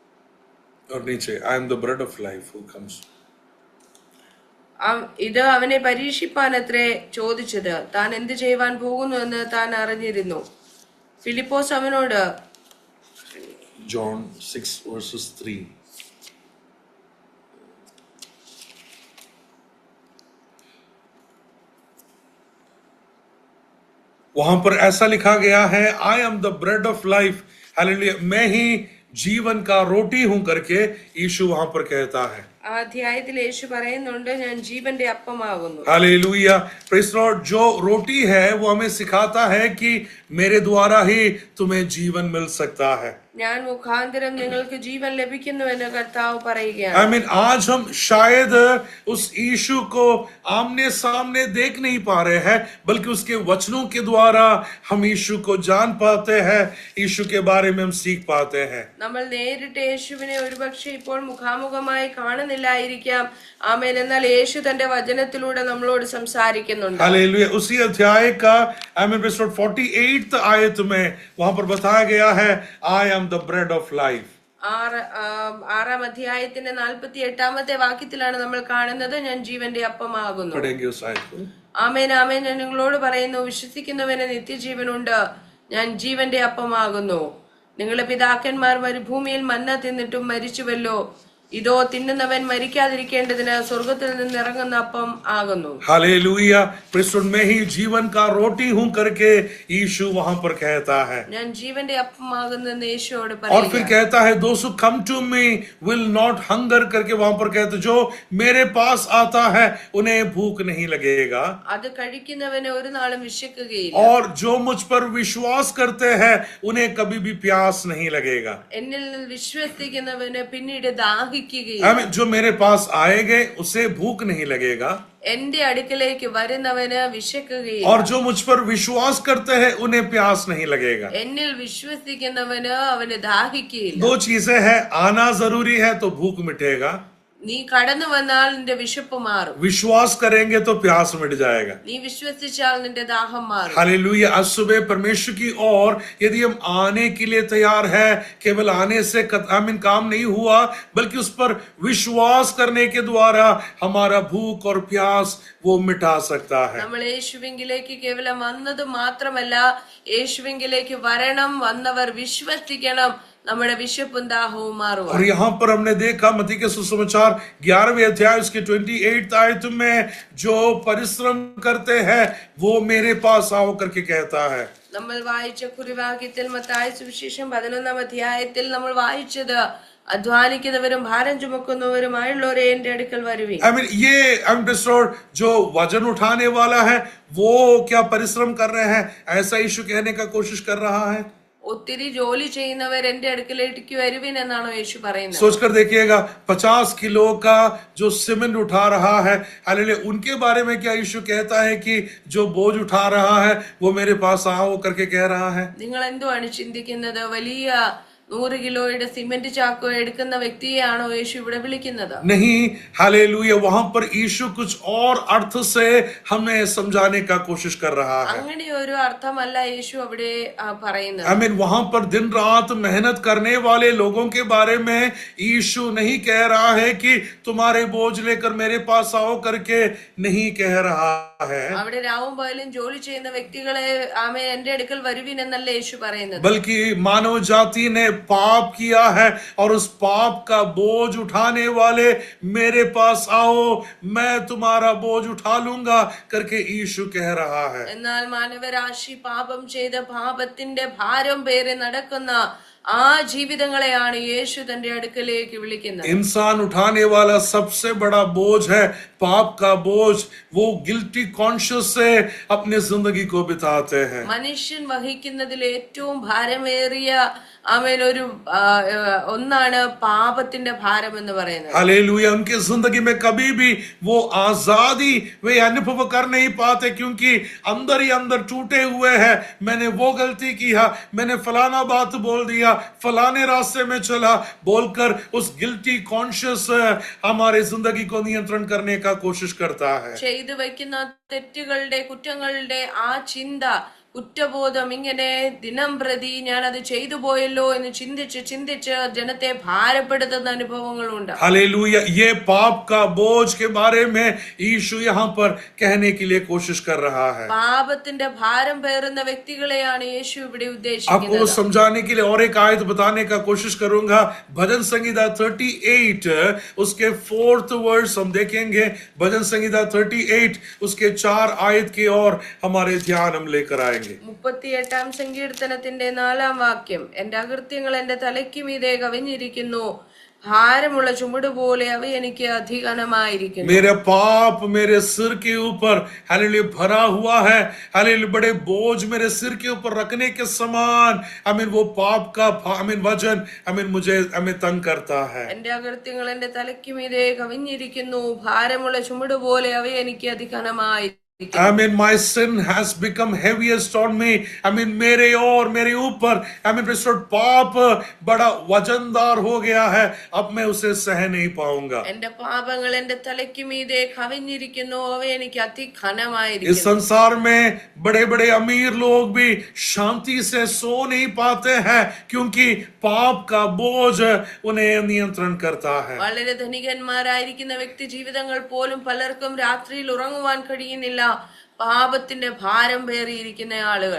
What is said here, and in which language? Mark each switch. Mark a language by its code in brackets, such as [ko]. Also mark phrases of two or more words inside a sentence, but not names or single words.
[ml] ഇത് അവനെ പരീക്ഷിപ്പാനത്രേ ചോദിച്ചത്. താൻ എന്ത് ചെയ്യുവാൻ പോകുന്നു എന്ന് താൻ അറിഞ്ഞിരുന്നു. ഫിലിപ്പോസ് അവനോട് [hi] John 6:3 वहां पर ऐसा लिखा गया है, [en] I am the bread of life, [hi] हालेलुया, मैं ही जीवन का रोटी हूं करके यीशु वहां पर कहता है। [ml] അധ്യായത്തിൽ യേശു പറയുന്നുണ്ട്, ഞാൻ ജീവന്റെ അപ്പമാകുന്നു. [en] Hallelujah. Praise the Lord. [hi] जो रोटी है वो हमें सिखाता है कि मेरे द्वारा ही तुम्हें जीवन मिल सकता है। [ml] ഞാൻ മുഖാന്തരം നിങ്ങൾക്ക് ജീവൻ ലഭിക്കുന്നുവെന്ന് കർത്താവ് പറയുകയാണ്. [en] I mean, [hi] आज हम शायद उस यीशु को आमने सामने देख नहीं पा रहे हैं, बल्कि उसके वचनों के द्वारा हम यीशु को जान पाते हैं, यीशु के बारे में हम सीख पाते हैं. [ml] നമ്മൾ നേരിട്ട് യേശുവിനെ ഒരുപക്ഷെ ഇപ്പോൾ മുഖാമുഖമായി കാണുന്നില്ലായിരിക്കാം. ആമേൻ. എന്നാൽ യേശു തന്റെ വചനത്തിലൂടെ നമ്മളോട് സംസാരിക്കുന്നുണ്ട്. [hi] हालेलुया. उसी अध्याय का 48th आयत में वहां पर बताया गया है, [en] I am the bread of life. [ml] ആറാം അധ്യായത്തിന്റെ 48ാമത്തെ വാക്യത്തിലാണ് നമ്മൾ കാണുന്നത്, ഞാൻ ജീവന്റെ അപ്പമാകുന്നു. [hi] पढ़ेंगे उस आयत को. [ml] ആമേൻ ആമേൻ. ഞാൻ നിങ്ങളോട് പറയുന്നു, വിശ്വസിക്കുന്നവന് നിത്യജീവനുണ്ട്. ഞാൻ ജീവന്റെ അപ്പമാകുന്നു. നിങ്ങളുടെ പിതാക്കന്മാർ മരുഭൂമിയിൽ മന്ന തിന്നിട്ടും മരിച്ചുവല്ലോ. ഇതോ തിന്നുന്നവൻ മരിക്കാതിരിക്കേണ്ടതിന് സ്വർഗത്തിൽ നിന്ന് ഇറങ്ങുന്ന അപ്പം ആകുന്നു. [hi] हालेलुया. प्रस्तुत में ही जीवन का रोटी हूं करके यीशु वहां पर कहता है. [ml] ഞാൻ ജീവന്റെ അപ്പമാകുന്നെന്ന് യേശുവോട് [hi] और फिर [ml] പറയുക. [hi] कहता है, [en] those who come to me will not hunger [hi] करके वहां पर कहते, जो मेरे पास आता है उन्हें भूख नहीं लगेगा. [ml] അത് കഴിക്കുന്നവന് ഒരു നാളും വിശക്കുകയില്ല. [hi] और जो मुझ पर विश्वास करते हैं उन्हें कभी भी प्यास नहीं लगेगा. [ml] എന്നിൽ വിശ്വസിക്കുന്നവന് പിന്നീട് ദാഹിക്കുകയില്ല. [hi] जो मेरे पास आएंगे उसे भूख नहीं लगेगा. [ml] എന്റെ അടുക്കലേക്ക് വരുന്നവന് വിശക്കുകയില്ല. [hi] और जो मुझ पर विश्वास करते हैं उन्हें प्यास नहीं लगेगा. [ml] എന്നിൽ വിശ്വസിക്കുന്നവന് അവന് ദാഹിക്കുകയില്ല. [hi] दो चीजें हैं, आना जरूरी है तो भूख मिटेगा. [ml] നീ കടന്നു വന്നാൽ നിന്റെ വിശപ്പ് മാറും. [hi] विश्वास करेंगे तो प्यास मिट जाएगा. [ml] നീ വിശ്വസിച്ചാൽ നിന്റെ ദാഹം മാറും. [hi] हालेलुया. आज सुबह परमेश्वर की ओर यदि हम आने के लिए तैयार है, केवल आने से काम नहीं हुआ, बल्कि उस पर विश्वास करने के द्वारा हमारा भूख और प्यास वो मिटा सकता है. [ml] നമ്മൾ യേശുവിങ്കിലേക്ക് കേവലം വന്നത് മാത്രമല്ല, യേശുവിങ്കിലേക്ക് വരണം. വന്നവർ വിശ്വസിക്കണം. നമ്മുടെ വിശപ്പും ദാഹവും മാറും. [hi] और यहाँ पर हमने देखा मत्ती के सुसमाचार 11वें अध्याय उसके 28th आयत में, जो परिश्रम करते हैं वो मेरे पास आओ करके कहता है. [ml] നമ്മൾ വായിച്ച കുറിവാക്യത്തിൽ മത്തായി സുവിശേഷം 11ാം അധ്യായത്തിൽ നമ്മൾ വായിച്ചത്, അധ്വാനിക്കുന്നവരും ഭാരം ചുമക്കുന്നവരുമായുള്ളവരെ എന്റെ അടുക്കൽ വരുവിൻ. [en] I mean, [hi] ये जो वजन उठाने वाला है वो क्या परिश्रम कर रहे हैं, ऐसा यीशु कहने का कोशिश कर रहा है. [ml] ഒത്തിരി ജോലി ചെയ്യുന്നവർ എന്റെ അടുക്കലേക്ക് വരുവിൻ എന്നാണോ യേശു പറയുന്നത്? [hi] सोचकर देखिएगा, 50 किलो का जो सीमेंट उठा रहा है, हालेलुया, उनके बारे में क्या यीशु कहता है कि जो बोझ उठा रहा है वो मेरे पास आओ करके कह रहा है? [ml] നിങ്ങൾ എന്തുവാണ് ചിന്തിക്കുന്നത്? വലിയ 100 കിലോയുടെ സിമന്റ് ചാക്കോ എടുക്കുന്ന വ്യക്തിയെയാണോ യേശു ഇവിടെ വിളിക്കുന്നത്? [hi] नहीं, हालेलुया. वहां पर यीशु कुछ और अर्थ से हमें समझाने का कोशिश कर रहा है. [ml] അങ്ങനെ ഒരു അർത്ഥമല്ല യേശു അവിടെ പറയുന്നത്. [en] I mean, [hi] वहां पर दिन रात मेहनत करने वाले लोगों के बारे में यीशु नहीं कह रहा है कि तुम्हारे बोझ लेकर मेरे पास आओ करके नहीं कह रहा है. [ml] അവിടെ രാവും പകലും ജോലി ചെയ്യുന്ന വ്യക്തികളെ ആമേൻ എന്റെ അടുക്കൽ വരുവിൻ എന്നല്ല യേശു പറയുന്നത്. [hi] बल्कि मानव जाति ने पाप किया है और उस पाप का बोझ उठाने वाले मेरे पास आओ, मैं तुम्हारा बोझ उठा लूंगा करके यीशु कह रहा है. [ml] എന്നാൽ മാനവരാശി പാപം ചെയ്ത പാപത്തിന്റെ ഭാരം പേറി നടക്കുന്ന ആ ജീവിതങ്ങളെയാണ് യേശു തന്റെ അടുക്കലേക്ക് വിളിക്കുന്നത്. [hi] इंसान उठाने वाला सबसे बड़ा बोझ है पाप का बोझ. वो [en] guilty conscious [hi] से अपनी जिंदगी को बिताते हैं. [ml] മനുഷ്യൻ വഹിക്കുന്നതിൽ ഏറ്റവും ഭാരമേറിയ ആമേൻ ഒരു ഒന്നാണ് പാപത്തിന്റെ ഭാരം എന്ന് പറയുന്നത്. [hi] हालेलुया. उनकी जिंदगी में कभी भी वो आजादी वे अनुभव कर नहीं पाते, क्योंकि अंदर ही अंदर टूटे हुए हैं. मैंने वो गलती किया, मैंने फलाना बात बोल दिया, फलाने रास्ते में चला बोलकर उस [en] guilty conscious [hi] हमारे जिंदगी को नियंत्रण करने का कोशिश करता है. [ml] ചെയ്തു വയ്ക്കുന്ന തെറ്റുകളുടെ കുറ്റങ്ങളുടെ ആ ചിന്ത, കുറ്റബോധം ഇങ്ങനെ ദിനം പ്രതി ഞാൻ അത് ചെയ്തു പോയല്ലോ എന്ന് ചിന്തിച്ച് ജനത്തെ ഭാരപ്പെടുത്തുന്ന അനുഭവങ്ങളുണ്ട്. [hi] हालेलुया. ये पाप का बोझ के बारे में यीशु यहाँ पर कहने के लिए कोशिश कर रहा है. [ml] പാപത്തിന്റെ ഭാരം പേറുന്ന വ്യക്തികളെയാണ് യേശു ഇവിടെ [hi] आपको [ml] ഉദ്ദേശിക്കുന്നത്. [hi] समझाने के लिए और एक आयत बताने का कोशिश करूंगा. भजन संहिता 38 उसके 4th वर्स हम देखेंगे. भजन संहिता 38 उसके 4 आयत की ओर हमारे ध्यान हम लेकर आएंगे. [ml] 38ാം സങ്കീർത്തനത്തിന്റെ 4ാം വാക്യം, എന്റെ അകൃത്യങ്ങൾ എന്റെ തലയ്ക്ക് മീതെ കവിഞ്ഞിരിക്കുന്നു, ഭാരമുള്ള ചുമട് പോലെ അവ എനിക്ക് അധികനമായിരിക്കുന്നു. [hi] मेरे पाप मेरे सिर के ऊपर हालेलुया भरा हुआ है, हालेलुया बड़े बोझ मेरे सिर के ऊपर रखने के समान आमीन वो पाप का आमीन वजन आमीन मुझे आमीन तंग करता है. [ml] എന്റെ അകൃത്യങ്ങൾ എന്റെ തലയ്ക്ക് മീതെ കവിഞ്ഞിരിക്കുന്നു, ഭാരമുള്ള ചുമട് പോലെ അവ എനിക്ക് അധികനമായിരിക്കുന്നു. [en] I mean, my sin has become heaviest on me. I mean, [hi] मेरे और मेरे ऊपर [en] I mean, [hi] पाप बड़ा वजनदार हो गया है. अब मैं उसे सह नहीं पाऊंगा. [ml] എന്റെ പാപങ്ങൾ എന്റെ തലയ്ക്ക് മീതെ കവിഞ്ഞിരിക്കുന്നു, അവ എനിക്ക് [hi] इस [ml] അതിഘനമായിരിക്കുന്നു. [hi] संसार में बड़े बड़े अमीर लोग भी शांति से सो नहीं पाते हैं क्योंकि पाप का बोझ उन्हें नियंत्रण करता है. [ml] വളരെ ധനികന്മാരായിരിക്കുന്ന വ്യക്തി ജീവിതങ്ങൾ പോലും പലർക്കും രാത്രിയിൽ ഉറങ്ങുവാൻ കഴിയുന്നില്ല, പാപത്തിന്റെ ഭാരം പേറിയിരിക്കുന്ന ആളുകൾ.